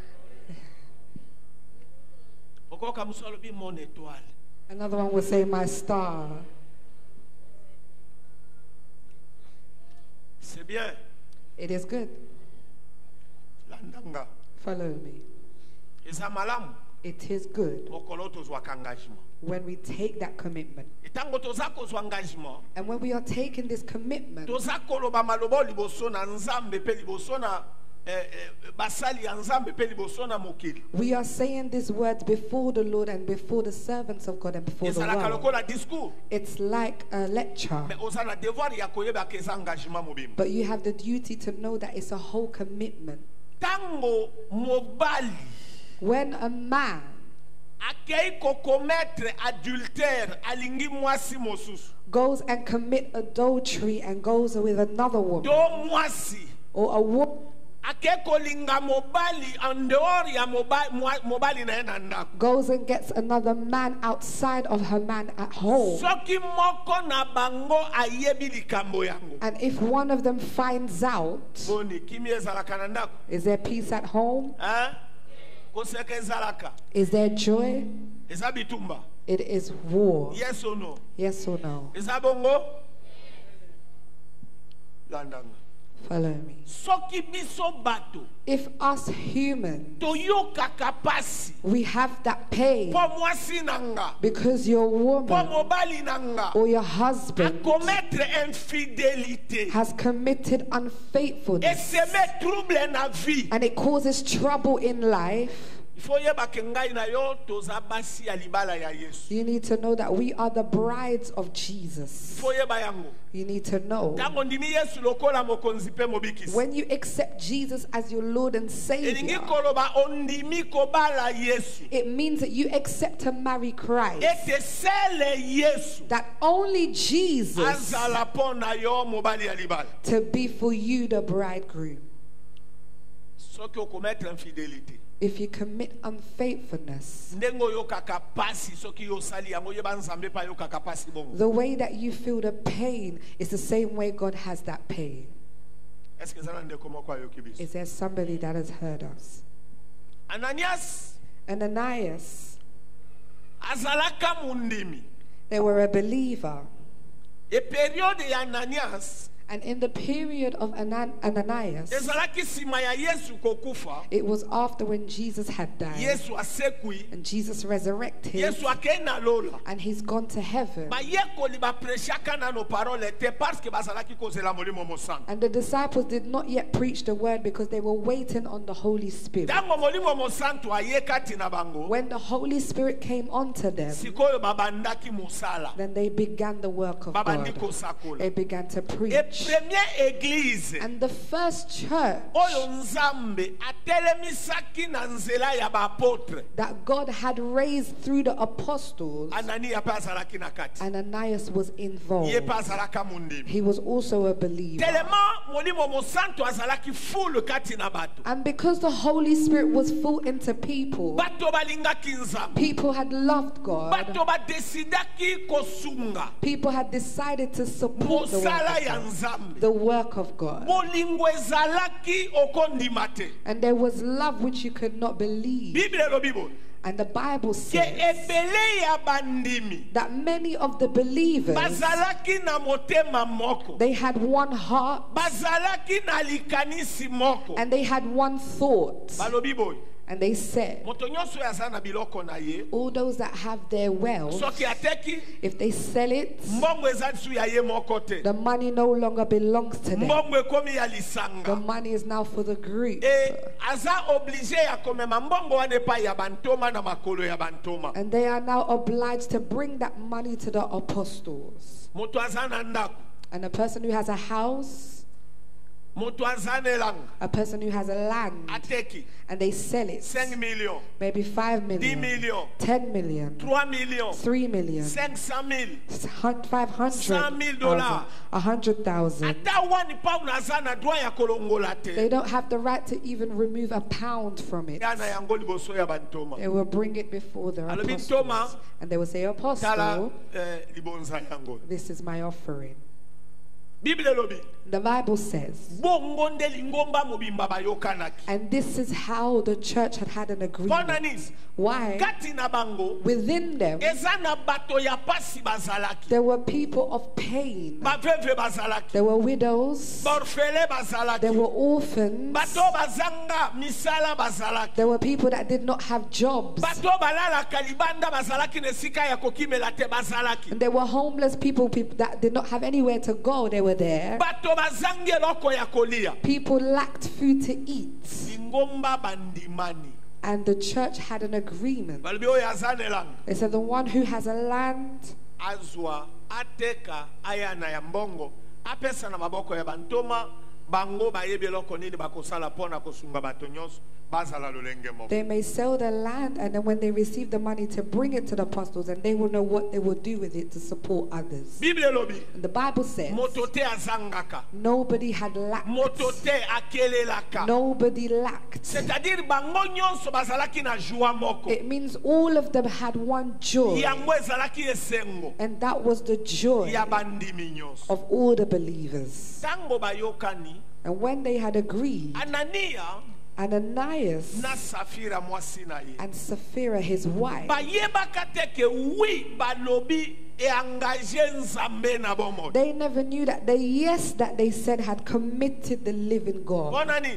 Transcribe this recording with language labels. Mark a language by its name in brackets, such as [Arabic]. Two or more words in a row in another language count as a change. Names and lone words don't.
[Lingala] Okoka musolo bi mon étoile. [English] Another one will say, my star. [French] C'est bien. [English] It is good. [Lingala] Landanga. [English] Follow me. [Lingala] Eza malamu. [English] It is good [Lingala] Okolo tozwa engagement. [English] when we take that commitment. [Lingala] Etango toza kozwa engagement. [English] And when we are taking this commitment, [Lingala] Toza koloba malobo liboso na nzambe pe liboso na basali ya nzambe pe liboso na mokili. [English] we are saying these words before the Lord and before the servants of God and before the [Lingala] Ezalaka [English] world. [Lingala] lokola discours. [English] It's like a lecture, [Lingala] Mais oza na devoir ya koyeba ke eza engagement mobimba. [English] but you have the duty to know that it's a whole commitment. [Lingala] Tango mobali [English] When a man [Lingala] akei kokometre adultère alingi mwasi mosusu. [English] goes and commit adultery and goes with another [Lingala] Do [English] woman [Lingala] mwasi [English] or a woman [Lingala] ake kolinga mobali [French] en dehors [Lingala] ya mobali na ye na ndako. [English] goes and gets another man outside of her man at home, [Lingala] Soki moko na bango ayebi likambo yango. [English] and if one of them finds out, [Lingala] Boni kimi ezalaka na ndako. [English] is there peace at home? [Lingala] Hein? Koseka ezalaka. [English] Is there joy? [Lingala] Eza bitumba. [English] It is war. Yes or no? Yes or no? [Lingala] Eza bongo? Landanga. [English] Follow me. [Lingala] Soki biso bato [English] If us human, [Lingala] toyokaka pasi [English] we have that pain [Lingala] po mwasi nanga [English] because your [Lingala] po [English] woman [Lingala] mobali nanga [English] or your husband [Lingala] akometre infidélité [English] has committed [Lingala] et [English] unfaithfulness [Lingala] seme trouble na vie. [English] and it causes trouble in life, [French] Il faut [Lingala] yeba ke ngai na yo toza basi ya libala ya Yesu. [English] you need to know that we are the brides of [French] Il [English] Jesus. [Lingala] faut yeba yango. [English] You need to know [Lingala] Tango ndimi Yesu lokola mokonzi pe mobikisi. [English] when you accept Jesus as your Lord and [Lingala] Elingi [English] Savior, [Lingala] koloba ondimi kobala Yesu. [English] it means that you accept to marry Christ. [Lingala] Ete sele Yesu [English] That only Jesus [Lingala] azala po na yo mobali ya libala. [English] to be for you the bridegroom. [Lingala] soki okomettre infidélité [English] if you commit unfaithfulness, [Lingala] ndenge oyokaka pasi soki yosali yango yeba nzambe pa yokaka pasi bongo. [English] the way that you feel the pain is the same way God has that pain. [Lingala] Est-ce que eza na ndeko moko ayoki biso? [English] Is there somebody that has heard us? [Lingala] Ananias [English] Ananias, [Lingala] azalaka mundimi. [English] they were a believer. [Lingala] E periode ya Ananias [English] And in the period of Ananias, [Lingala] ezalaki sima ya Yesu kokufa. [English] it was after when Jesus had died [Lingala] Yesu asekui. [English] and Jesus resurrected [Lingala] Yesu akei na lola. [English] and he's gone to heaven. [Lingala] Bayekoli bapreshaka nano parole te [French] parce que [Lingala] bazalaki kozela molimo mosantu. [English] And the disciples did not yet preach the word because they were waiting on the Holy Spirit. [Lingala] Tango molimo mosantu ayekati na bango. [English] When the Holy Spirit came onto them, [Lingala] Sikoyo babandaki musala. [English] then they began the work of [Lingala] Babandi [English] God. [Lingala] kosakola. [English] They began to [Lingala] E [English] preach. [French] première église [English] And the first church [Lingala] oyo nzambe atelemisaki na nzela ya baapôtre [English] that God had raised through the apostles, [Lingala] Anania mpe azalaki na kati. [English] Ananias was [Lingala] Ye [English] involved. [Lingala] mpe azalaka mondimi. [English] He was also a believer. [Lingala] Tellement molimo mosantu azalaki full kati na bato. [English] And because the Holy Spirit was full into people, [Lingala] Bato balingaki nzambe. [English] people had loved God. [Lingala] Bato badesidaki kosunga [English] People had decided to support the work [Lingala] mosala [English] of [Lingala] ya [English] God. [Lingala] nzambe. [English] The work of God. [Lingala] Bolingo ezalaki okondima te. [English] And there was love which you could not believe. [Lingala] Bible elobi boye. [English] And the Bible [Lingala] Ke [English] says [Lingala] ebele ya bandimi [English] that many of the believers, [Lingala] bazalaki na motema moko. [English] they had one heart [Lingala] Bazalaki na likanisi moko. [English] and they had one thought. [Lingala] Balobi boye. [English] And they said, [Lingala] Moto nyonso oyo aza na biloko na ye, [English] all those that have their wealth, [Lingala] soki ateki, [English] if they sell it, [Lingala] mbongo eza lisu ya ye moko te. [English] the money no longer belongs to them. [Lingala] Mbongo ekomi ya [English] The [Lingala] lisanga. [English] money is now for the group. [Lingala] E aza oblige ya komema mbongo wana epai ya bantoma na makolo ya bantoma. [English] And they are now obliged to bring that money to the apostles. [Lingala] Moto aza na ndako, [English] And a person who has a house, [Lingala] moto aza na elanga, [English] a person who has a land, [Lingala] ateki [English] and they sell it, [French] 5 millions, [English] maybe 5 [French] 10 [English] million, [French] millions, [English] 10 million, [French] 3 millions, [English] 3 million, [French] 500 000, [English] 500,000, [French] $100,000. [English] 100,000. [Lingala] ata wani pa unaza na droit ya kolongola [English] They [Lingala] te. [English] don't have the right to even remove a pound from it. [Lingala] Yana yango liboso ya bantoma. [English] They will bring it before the [Lingala] Alobi [English] apostles. [Lingala] Toma, [English] And they will say, [Lingala] Tala [English] Apostle, [Lingala] libonza yango. [English] this is my offering. [Lingala] Bible elobi. [English] The Bible says, [Lingala] Bongo nde lingomba mobimba bayokanaki. [English] and this is how the church had an agreement. [Lingala] Mpona nini? [English] Why? [Lingala] Kati na bango, [English] Within them, [Lingala] eza na bato ya pasi bazalaki. [English] there were people of pain. [Lingala] Baveve bazalaki. [English] There were widows. [Lingala] Baorfele [English] There [Lingala] bazalaki. [English] were orphans. [Lingala] Bato bazanga misala bazalaki. [English] There were people that did not have jobs. [Lingala] Bato balalaka libanda bazalaki na esika ya kokimela te bazalaki. [English] And there were homeless people that did not have anywhere to go. They were there. [Lingala] Bato bazangi eloko ya kolia. [English] People lacked food to eat. [Lingala] Lingomba bandimani. [English] And the church had an agreement. [Lingala] Balobi oyo aza na elanga. [English] They said the one who has a land, [Lingala] Azwa ateka aya na ya mbongo apesa na maboko ya bantoma bango bayebi eloko nini bakosala mpona kosunga bato nyonso bazala lolenge moko. [English] they may sell their land, and then when they receive the money to bring it to the apostles, and they will know what they will do with it to support others. [Lingala] Bible elobi [English] And the Bible says [Lingala] moto te azangaka, [English] nobody had lacked. [Lingala] moto te akelelaka. [English] Nobody lacked. [French] C'est-à-dire [Lingala] bango nyonso bazalaki na joie moko. [English] It means all of them had one joy, [Lingala] Yango ezalaki esengo [English] and that was the joy [Lingala] ya bandimi nyonso. [English] of all the believers. [Lingala] Tango bayokani, [English] And when they had agreed, [Lingala] Anania [English] Ananias [Lingala] na Safira mwasi na ye [English] and his wife, [Lingala] bayebaka te ke oui balobi engagé nzambe na bomoi. [English] they never knew that that they said had committed the living God. [Lingala] Mpona nini?